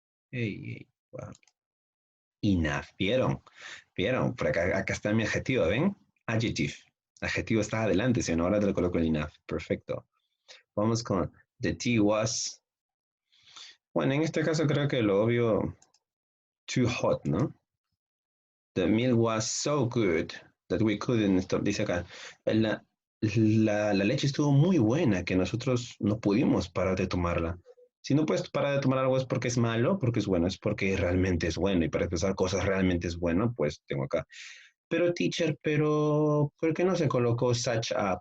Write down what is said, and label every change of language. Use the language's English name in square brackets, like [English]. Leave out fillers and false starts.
[English] Hey, wow. Enough. [Spanish] ¿Vieron? ¿Vieron? Por acá está mi adjetivo, ¿ven? Adjective. Adjetivo está adelante, si no, ahora te lo coloco en enough. Perfecto. Vamos con [English] the tea was. [Spanish] Bueno, en este caso creo que lo obvio, [English] too hot, [Spanish] ¿no? [English] The milk was so good that we couldn't stop. [Spanish] Dice acá, la leche estuvo muy buena que nosotros no pudimos parar de tomarla. Si no puedes parar de tomar algo es porque es malo, porque es bueno, es porque realmente es bueno. Y para empezar cosas realmente es bueno, pues tengo acá. Pero teacher, ¿por qué no se colocó such a?